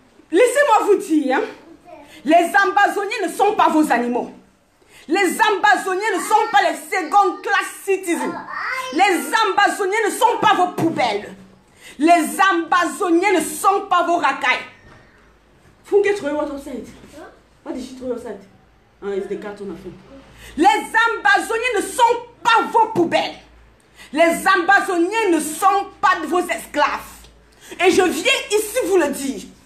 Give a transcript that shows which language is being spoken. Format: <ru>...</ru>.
<fr>Laissez-moi vous dire, hein, les Ambazoniens ne sont pas vos animaux. Les Ambazoniens ne sont pas les</fr> <en>second class citizens.</en> <fr>Les Ambazoniens ne sont pas vos poubelles. Les Ambazoniens ne sont pas vos racailles.</fr> <en>Funke throw what outside? What did she throw outside? Ah, it's the carton of him.</en> <fr>Les Ambazoniens ne sont pas vos poubelles. Les Ambazoniens ne sont pas vos esclaves. Et je viens ici vous le dire.</fr>